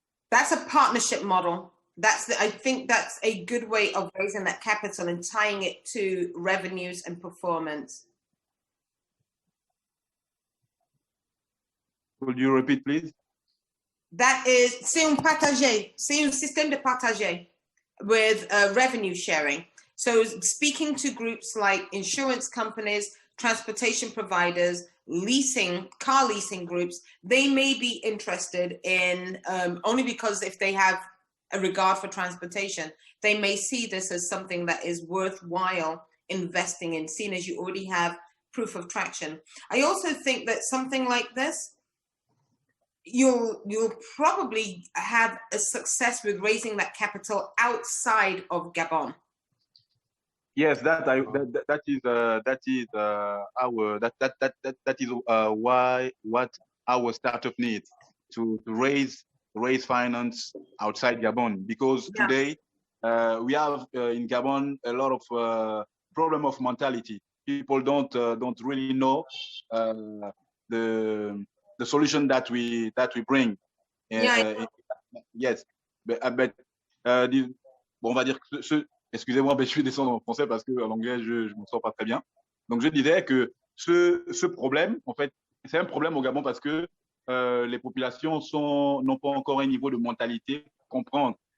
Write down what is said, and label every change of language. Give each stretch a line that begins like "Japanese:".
English: That's a partnership model. I think that's a good way of raising that capital and tying it to revenues and performance. Could you repeat, please?
French: C'est un partagé. C'est un système de partagé
English: with revenue sharing. So speaking to groups like insurance companies, transportation providers, car leasing groups, they may be interested in, only because if they have a regard for transportation, they may see this as something that is worthwhile investing in, seeing as you already have proof of traction. I also think that something like this, you'll probably have a success with raising that capital outside of Gabon. Yes, that is what our startup needs to raise finance outside Gabon, because today we have in Gabon a lot of problem of mentality. People don't really know the solution that we bring. Yes, but
French: on va dire que excusez-moi, je vais descendre en français parce que en anglais je m'en sors pas très bien. Donc je disais que ce problème, en fait, c'est un problème au Gabon parce que les populations n'ont pas encore un niveau de mentalité pour comprendre.